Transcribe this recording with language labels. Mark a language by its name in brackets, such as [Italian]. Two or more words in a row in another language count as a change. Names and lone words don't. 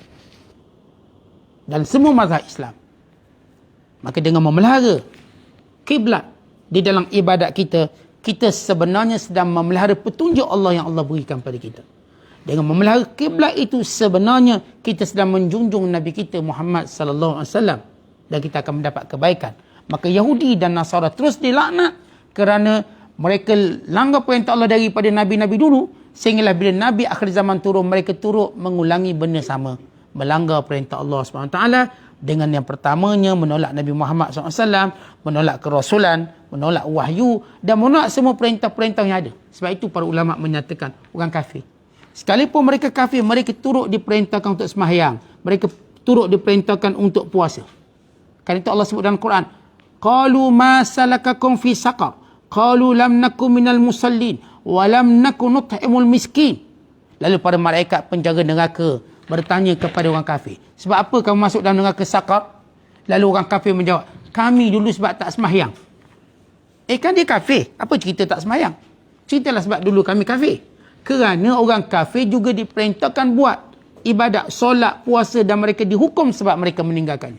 [Malay] Dan semua mazhab Islam. Maka dengan memelihara kiblat di dalam ibadat kita, kita sebenarnya sedang memelihara petunjuk Allah yang Allah berikan pada kita. Dengan memelihara kiblat itu, sebenarnya kita sedang menjunjung Nabi kita Muhammad [Arabic] صلى الله عليه وسلم, [Malay] dan kita akan mendapat kebaikan. Maka Yahudi dan Nasara terus dilaknat kerana mereka langgar perintah Allah daripada Nabi-Nabi dulu, sehinggalah bila Nabi akhir zaman turun, mereka turut mengulangi benda sama, melanggar perintah Allah SWT dengan yang pertamanya menolak Nabi Muhammad SAW, menolak kerasulan, menolak wahyu, dan menolak semua perintah-perintah yang ada. Sebab itu para ulama menyatakan orang kafir, sekalipun mereka kafir, mereka turut diperintahkan untuk sembahyang, mereka turut diperintahkan untuk puasa. Kan itu Allah sebut dalam Quran, [Arabic] قالوا ما سلككم في سقر قالوا لم نك من المصلين ولم نك نطعم المسكين. [Malay] Lalu para malaikat penjaga neraka bertanya kepada orang kafir, sebab apa kamu masuk dalam neraka sakar? Lalu orang kafir menjawab, kami dulu sebab tak sembahyang. Kan dia kafir, apa cerita tak sembahyang? Ceritalah sebab dulu kami kafir. Kerana orang kafir juga diperintahkan buat ibadat, solat, puasa, dan mereka dihukum sebab mereka meninggalkannya.